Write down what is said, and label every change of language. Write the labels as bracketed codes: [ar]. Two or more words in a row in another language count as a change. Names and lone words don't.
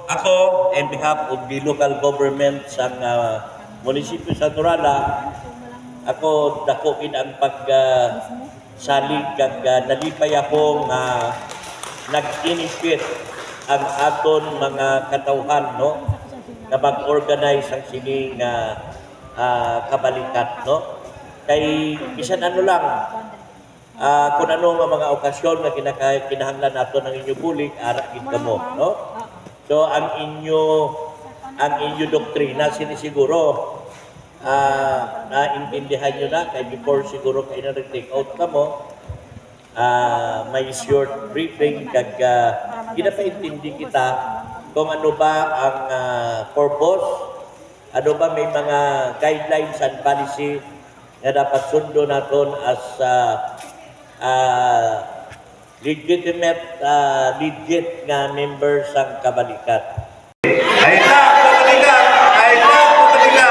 [hil] Ako, [en] on behalf of the local government [hil] sa munisipyo sa Norala, ako dako ang salig kag nalipay ako nga nag-initiate ang aton mga katawhan, no, na mag-organize ang sining kabalikat, no. Kay bisan ano lang, kung ano nga mga okasyon na kinahanglan nato ng inyo bulig, ara gid kamo, no. So ang inyo doktrina sinisiguro naintindihan nyo na kay before siguro kayo na nag-take out ka mo, may short briefing kag ginapaintindi kita kung ano ba ang purpose, ano ba may mga [en] guidelines and policy [hil] na dapat sundo naton [en] as legit [hil] nga members ng kabalikat. [en] I love kabalikat! I love kabalikat!